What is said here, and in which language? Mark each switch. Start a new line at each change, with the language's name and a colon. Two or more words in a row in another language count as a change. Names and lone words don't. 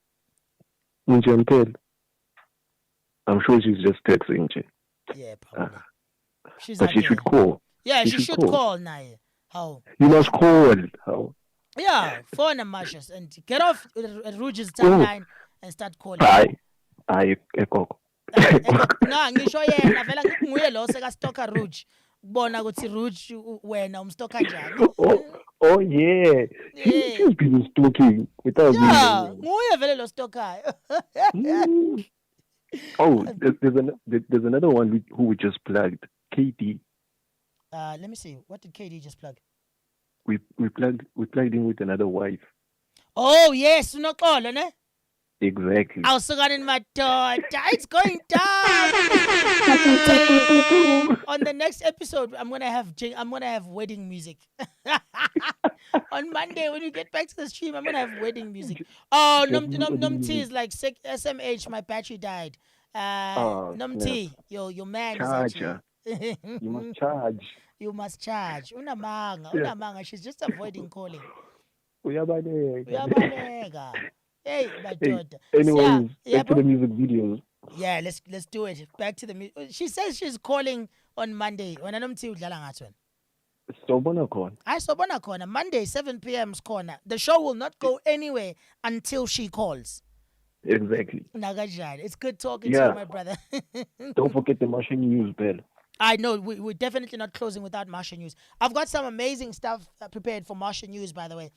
English: I'm sure she's just texting. Yeah, probably. But she should call. Yeah, she should call now. How? You must call. How? Yeah, phone and mashes and get off Rouge's timeline and start calling. Echo. No,
North Ndebele: ngisho yena vela nguye lo seka stalker Rouge. Bona ukuthi Rouge wena umstalker njani?
English: Oh yeah. She's been stalking without me. Yeah,
North Ndebele: nguye vele lo stalker.
English: Oh, there's another one who we just plugged. KD. Let me see. What did KD just plug? We plugged in with another wife. Oh yes,
North Ndebele: unoxolo ne?
English: Exactly.
North Ndebele: Awusukane madoda.
English: It's going down. On the next episode, I'm gonna have wedding music. On Monday when we get back to the stream, I'm gonna have wedding music. Oh, Num T is like SMH. My battery died. Num T, your man Charger. is actually. You must charge. You must charge. Unamanga. She's just avoiding calling.
North Ndebele: Uyabaleka.
English: Hey, my daughter. Anyways, back to the music videos. Yeah, let's do it. Back to the music. She says she's calling on Monday.
North Ndebele: When anomthi udlala ngathi wena. Sobona khona. I sobona khona Monday 7 p.m. corner.
English: The show will not go anywhere until she calls. Exactly. Nagajad. It's good talking to you, my brother. Don't forget the Martian News bell. I know we're definitely not closing without Martian News. I've got some amazing stuff prepared for Martian News, by the way.